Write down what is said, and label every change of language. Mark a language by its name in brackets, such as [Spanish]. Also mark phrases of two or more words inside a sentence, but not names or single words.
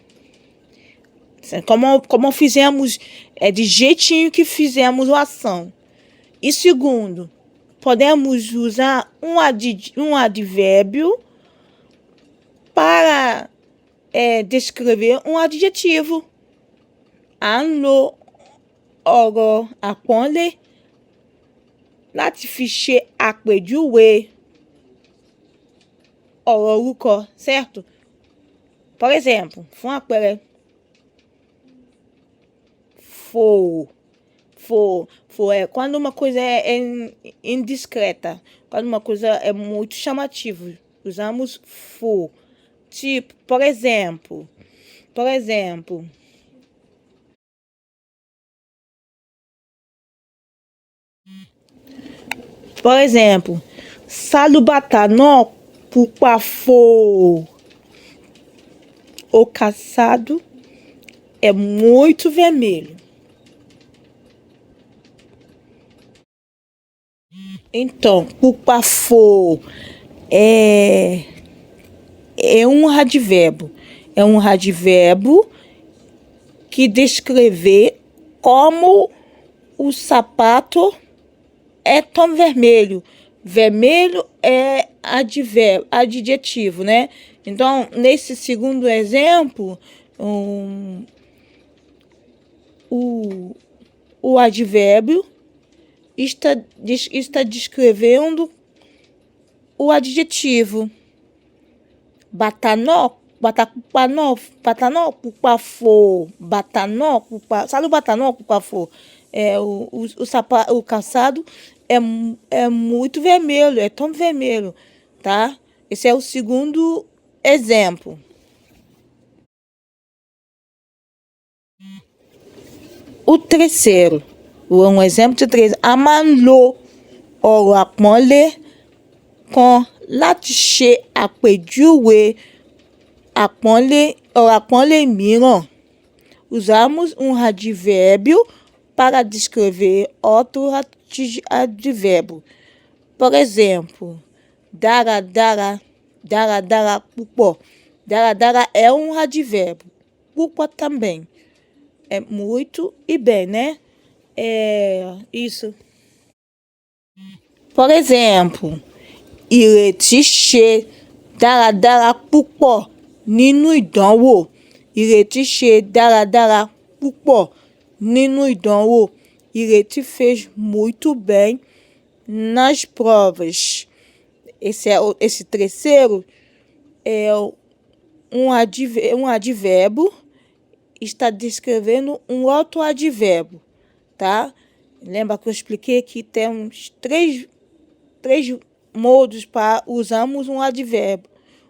[Portuguese] Como fizemos, de jeitinho que fizemos a ação. E segundo, podemos usar um advérbio para descrever um adjetivo. [Yoruba] À ń lo ọ̀rọ̀ àpọ́nlé láti fi ṣe àpèjúwe ọ̀rọ̀ orúkọ, [Portuguese] certo? Por exemplo, [Yoruba] fún àpẹẹrẹ, [Portuguese] é quando uma coisa é indiscreta, quando uma coisa é muito chamativa, usamos for. Tipo, por exemplo, [Yoruba] Sálúbàtà náà pupa fò. [Portuguese] O calçado é muito vermelho. Então, [Yoruba] pupa fò [Portuguese] é advérbio. É advérbio que descrever como o sapato é tão vermelho. Vermelho é adjetivo, né? Então, nesse segundo exemplo, o advérbio está descrevendo o adjetivo. [Yoruba] Sálúbàtà pupa fò. [Portuguese] O calçado é muito vermelho, é tão vermelho, tá? Esse é o segundo exemplo. O terceiro, exemplo de três. [Yoruba] A máa ń lo ọ̀rọ̀ àpọ́nlé kan láti ṣe àpèjúwe ọ̀rọ̀ àpọ́nlé mìíràn. [Portuguese] Usamos advérbio para descrever outro advérbio. Por exemplo, [Yoruba] dáradára, púpọ̀. [Portuguese] Dáradára é advérbio. Púpọ̀ também. É muito e bem, né? Isso. Por exemplo, [Yoruba] ìrètí ṣe dáradára púpọ̀ nínú ìdánwò. Ìrètí ṣe dáradára púpọ̀ nínú ìdánwò. [Portuguese] Ìrètí fez muito bem nas provas. Esse terceiro é advérbio, está descrevendo outro advérbio, tá? Lembra que eu expliquei que temos três modos para usarmos advérbio.